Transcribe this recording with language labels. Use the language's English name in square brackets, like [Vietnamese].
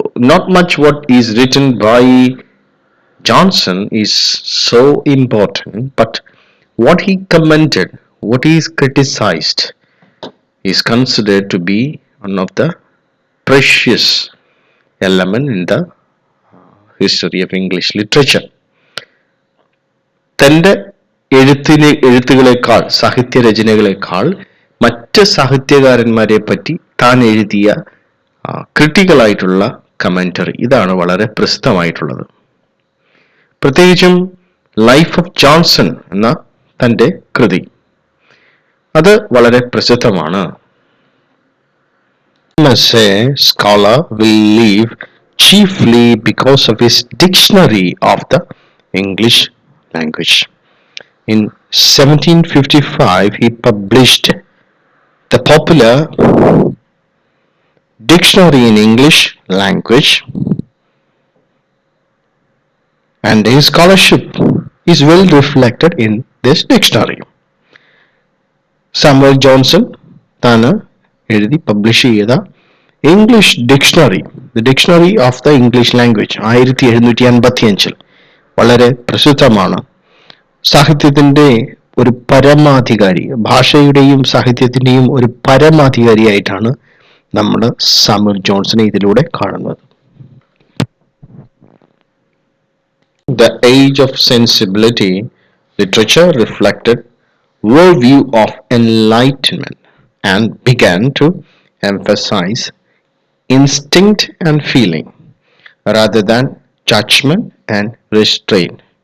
[English] Not much what is written by Johnson is so important, but what he commented, what he is criticized, is considered to be one of the precious element in the history of English literature. [Malayalam] തൻ്റെ എഴുത്തുകളെക്കാൾ, സാഹിത്യരചനകളെക്കാൾ മറ്റ് സാഹിത്യകാരന്മാരെ പറ്റി താൻ എഴുതിയ ക്രിട്ടിക്കലായിട്ടുള്ള commentary, ഇതാണ് വളരെ പ്രസിദ്ധമായിട്ടുള്ളത്. പ്രത്യേകിച്ചും life of Johnson എന്ന തൻ്റെ കൃതി, അത് വളരെ പ്രസിദ്ധമാണ്. [English] As a scholar will live chiefly because of his dictionary of the English language. In 1755 he published the popular dictionary in English language, and his scholarship is well reflected in this dictionary. [Malayalam] Samuel Johnson താൻ എഴുതി publish ചെയ്ത English dictionary, the dictionary of the English language 1755 വളരെ പ്രസിദ്ധമാണ്. സാഹിത്യത്തിൻ്റെ ഒരു പരമാധികാരി, ഭാഷയുടെയും സാഹിത്യത്തിൻ്റെയും ഒരു പരമാധികാരിയായിട്ടാണ് നമ്മൾ Samuel ജോൺസനെ ഇതിലൂടെ കാണുന്നത്. [English] The age of sensibility literature reflected worldview of enlightenment and began to emphasize instinct and feeling rather than judgment and restraint.